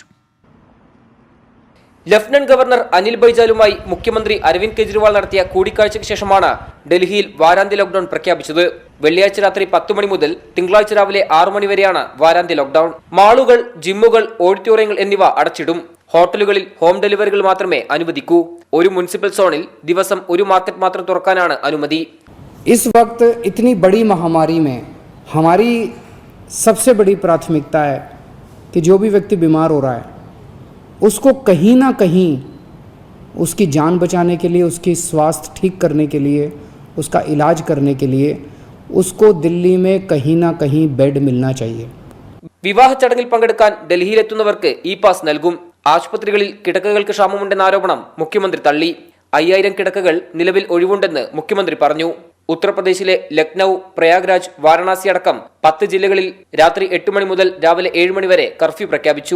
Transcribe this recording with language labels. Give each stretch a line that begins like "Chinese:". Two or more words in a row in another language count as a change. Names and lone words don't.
Malayalam: ലഫ്റ്റനന്റ് ഗവർണർ അനിൽ ബൈജാലുമായി മുഖ്യമന്ത്രി അരവിന്ദ് കെജ്രിവാൾ നടത്തിയ കൂടിക്കാഴ്ചയ്ക്ക് ശേഷമാണ് ഡൽഹിയിൽ വാരാന്ത്യ ലോക്ഡൌൺ പ്രഖ്യാപിച്ചത്. വെള്ളിയാഴ്ച രാത്രി 10 മണി മുതൽ തിങ്കളാഴ്ച രാവിലെ 6 മണി വരെയാണ് വാരാന്ത്യ ലോക്ഡൌൺ. മാളുകൾ, ജിമ്മുകൾ, ഓഡിറ്റോറിയങ്ങൾ എന്നിവ അടച്ചിടും. ഹോട്ടലുകളിൽ
English: home deliveries
Malayalam: മാത്രമേ അനുവദിക്കൂ. ഒരു
English: municipal zone
Malayalam: ദിവസം ഒരു മാർക്കറ്റ് മാത്രം തുറക്കാനാണ് അനുമതി.
Hindi: इस वक्त इतनी बड़ी महामारी में हमारी सबसे बड़ी प्राथमिकता है कि जो भी व्यक्ति बीमार हो रहा है उसको कहीं ना कहीं उसकी जान बचाने के लिए, उसकी स्वास्थ्य ठीक करने के लिए, उसका इलाज करने के लिए उसको दिल्ली में कहीं ना कहीं बेड मिलना चाहिए.
Malayalam: വിവാഹ ചടങ്ങിൽ പങ്കെടുക്കാൻ ഡൽഹിയിലെത്തുന്നവർക്ക് ഇ പാസ് നൽകും. ആശുപത്രികളിൽ കിടക്കകൾക്ക് ക്ഷാമമുണ്ടെന്ന ആരോപണം മുഖ്യമന്ത്രി തള്ളി. 5000 കിടക്കകൾ നിലവിൽ ഒഴിവുണ്ടെന്ന് മുഖ്യമന്ത്രി പറഞ്ഞു. ഉത്തർപ്രദേശിലെ ലക്നൌ, പ്രയാഗ്രാജ്, വാരണാസി അടക്കം 10 ജില്ലകളിൽ രാത്രി 8 മണി മുതൽ രാവിലെ 7 മണി വരെ കർഫ്യൂ പ്രഖ്യാപിച്ചു.